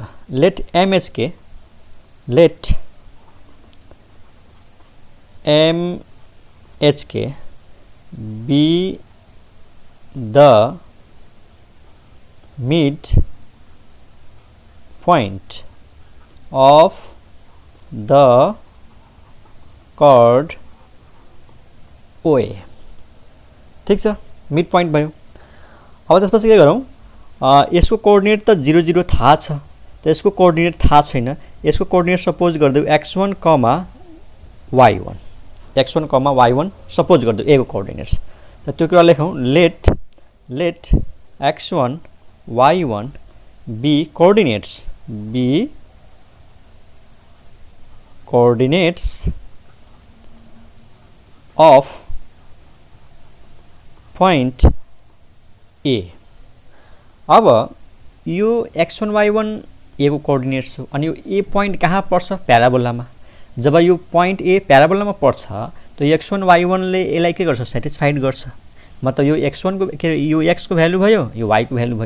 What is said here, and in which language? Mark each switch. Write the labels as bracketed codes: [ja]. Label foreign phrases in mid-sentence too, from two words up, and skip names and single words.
[en] Let MHK be the mid point of the chord OA. [ne] ठिक छ? [en] mid point [ne] भयो। अब त्यसपछि के गरौँ? यसको कोअर्डिनेट त 0 0 थाहा छ, त यसको कोअर्डिनेट थाहा छैन। यसको कोअर्डिनेट सपोज गरिदेऊ x1, y1। x1, y1 सपोज गरिदेऊ ए को कोअर्डिनेट्स। त त्यो कुरा लेखौँ। [en] let x1, y1 be coordinates of point A. [ne] अब यो x1, y1 ए को कोअर्डिनेट्स हो अनि यो ए पोइन्ट कहाँ पर्छ? प्याराबोलामा। जब यो पोइन्ट ए प्याराबोलामा पर्छ त x1, y1 ले यसलाई के गर्छ? सेटिस्फाइड गर्छ। मतलब यो x1 को के यो x को भ्यालु भयो, यो y को भ्यालु भयो।